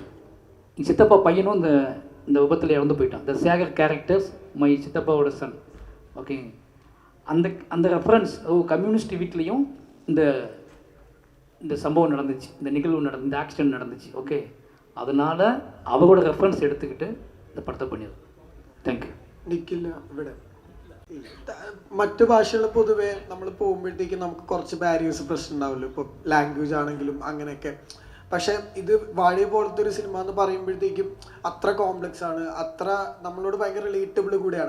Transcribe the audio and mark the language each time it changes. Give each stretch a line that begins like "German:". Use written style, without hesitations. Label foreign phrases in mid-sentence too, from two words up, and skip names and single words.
Tamil: எங்கள் சித்தப்பா பையனும் இந்த விபத்தில் இறந்து போயிட்டான். இந்த சேகர் கேரக்டர்ஸ் மை சித்தப்பாவோட சன். ஓகே, அந்த ரெஃபரன்ஸ் கம்யூனிஸ்ட் வீட்லேயும் இந்த சம்பவம் நடந்துச்சு, இந்த நிகழ்வு இந்த ஆக்சிடென்ட் நடந்துச்சு. ஓகே, அதனால் அவரோட ரெஃபரன்ஸ் എടുത്തിട്ട് இந்த
Malayalam: പടത്തെ പണിയത്. താങ്ക്യൂ. നിക്കില്ല ഇവിടെ മറ്റു ഭാഷകൾ പൊതുവെ നമ്മൾ പോകുമ്പോഴത്തേക്കും നമുക്ക് കുറച്ച് ബാരിയേഴ്സ് പ്രശ്നം ഉണ്ടാവില്ല. ഇപ്പോൾ ലാംഗ്വേജ് ആണെങ്കിലും അങ്ങനെയൊക്കെ. പക്ഷെ ഇത് വാഴ പോലത്തെ ഒരു സിനിമ എന്ന് പറയുമ്പോഴത്തേക്കും അത്ര കോംപ്ലക്സ് ആണ്, അത്ര നമ്മളോട് ഭയങ്കര റിലേറ്റബിൾ കൂടെയാണ്.